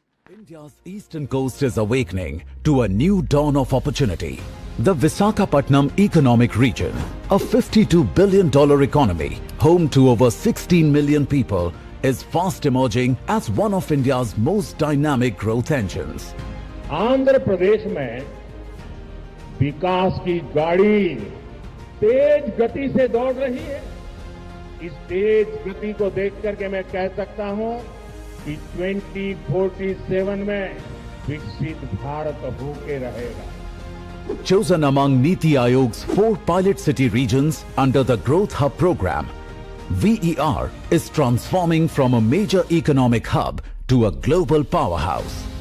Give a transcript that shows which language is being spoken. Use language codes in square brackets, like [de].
[en] India's eastern coast is awakening to a new dawn of opportunity. The Visakhapatnam Economic Region, a $52 billion economy, home to over 16 million people, is fast emerging as one of India's most dynamic growth engines. [hi] Andhra Pradesh में विकास की गाड़ी तेज गति से दौड़ रही है। इस तेज गति को देख करके मैं कह सकता हूं कि 2047 में विकसित भारत होके रहेगा। [en] Chosen among NITI Aayog's 4 pilot city regions under the Growth Hub program, VER is transforming from a major economic hub to a global powerhouse.